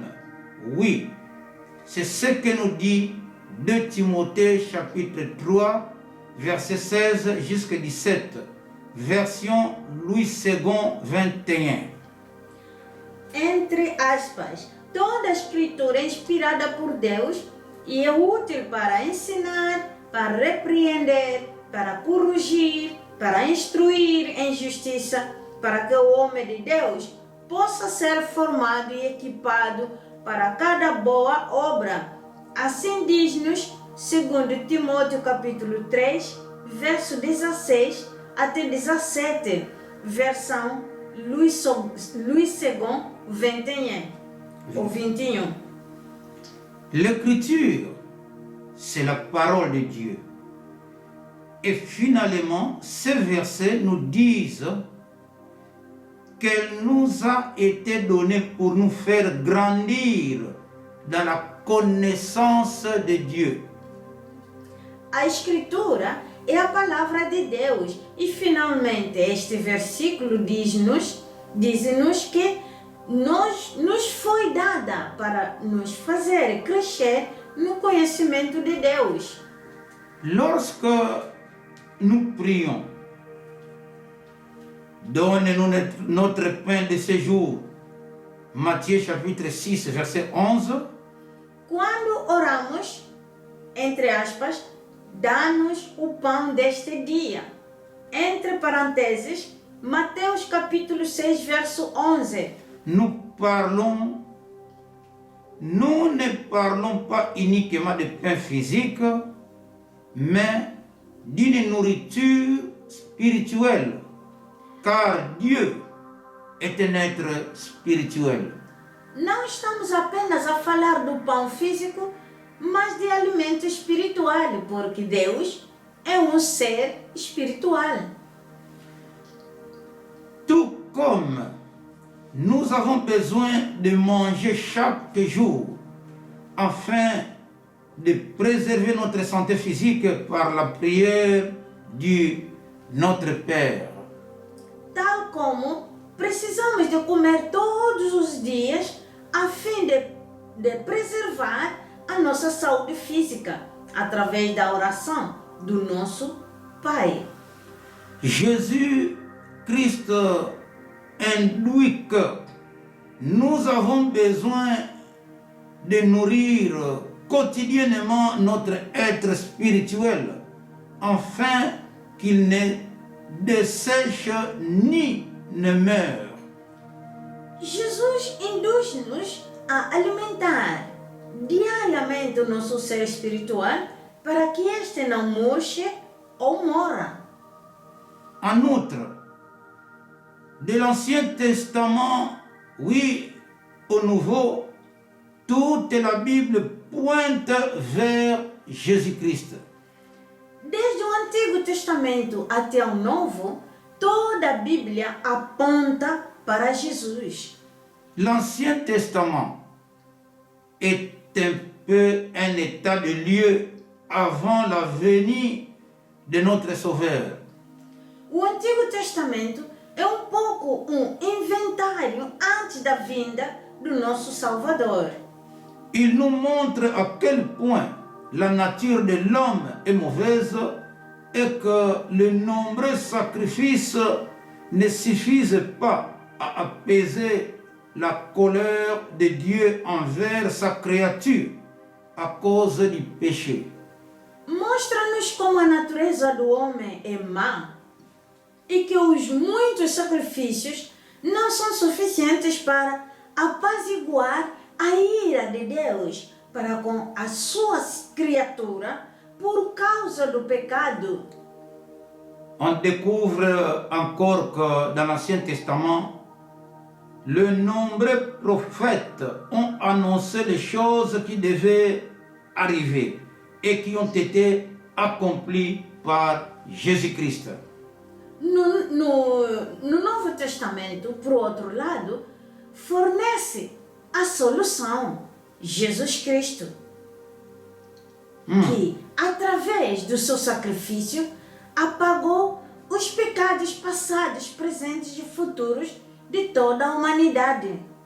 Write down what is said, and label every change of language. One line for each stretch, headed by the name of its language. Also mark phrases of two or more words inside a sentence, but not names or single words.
French: Oui, c'est ce que nous dit 2 Timothée chapitre 3, verset 16 jusqu'à 17, version Louis II 21.
Portuguese: Entre aspas, toda a escritura é inspirada por Deus e é útil para ensinar, para repreender, para corrigir, para instruir em justiça, para que o homem de Deus possa ser formado e equipado para cada boa obra. Assim diz-nos 2 Timóteo capítulo 3, verso 16 até 17, versão Louis II 21 ou 21.
French: L'écriture, c'est la parole de Dieu. Et finalement, ces versets nous disent qu'elle nous a été donnée pour nous faire grandir dans la connaissance de Dieu.
Portuguese: A Escritura é a palavra de Deus e finalmente este versículo diz-nos que nos foi dada para nos fazer crescer no conhecimento de Deus.
French: Lorsque nous prions, donne-nous notre pain de ce jour, Matthieu chapitre 6, verset 11.
Portuguese: Quando oramos, entre aspas, dá-nos o pão deste dia. Entre parênteses, Mateus capítulo 6, verso 11.
French: Nous ne parlons pas uniquement de pain physique, mais d'une nourriture spirituelle, car Dieu est un être spirituel.
Portuguese: Não estamos apenas a falar do pão físico, mas de alimento espiritual, porque Deus é um ser espiritual.
French: Tout comme nous avons besoin de manger chaque jour afin de préserver notre santé physique par la prière du notre Père.
Portuguese: Tal como precisamos de comer todos os dias a fim de preservar a nossa saúde física através da oração do nosso Pai.
French: Jésus-Christ induit que nous avons besoin de nourrir quotidiennement notre être spirituel afin qu'il ne dessèche ni ne meure.
Portuguese: Jesus induz-nos a alimentar diariamente o nosso ser espiritual para que este não murche ou morra.
French: En outre, de l'Ancien Testament, oui, au Nouveau, toute la Bible pointe vers Jésus-Christ.
Portuguese: Desde o Antigo Testamento até o Novo, toda a Bíblia aponta para Jesus.
French: L'Ancien Testament est un peu un état de lieu avant la venue de notre Sauveur.
Portuguese: O Antigo Testamento é um pouco um inventário antes da vinda do nosso Salvador.
French: Il nous montre à quel point la nature de l'homme est mauvaise et que les nombreux sacrifices ne suffisent pas à apaiser la colère de Dieu envers sa créature à cause du péché.
Portuguese: Mostra-nos como a natureza do homem é má e que os muitos sacrifícios não são suficientes para apaziguar a ira de Deus para com a sua criatura por causa do pecado.
French: On découvre encore que dans l'Ancien Testament, de nombreux prophètes ont annoncé les choses qui devaient arriver et qui ont été accomplies par Jésus-Christ.
Portuguese: No Novo Testamento, por outro lado, fornece a solução, Jesus Cristo, que, através do seu sacrifício, apagou os pecados passados, presentes e futuros de toda a humanidade.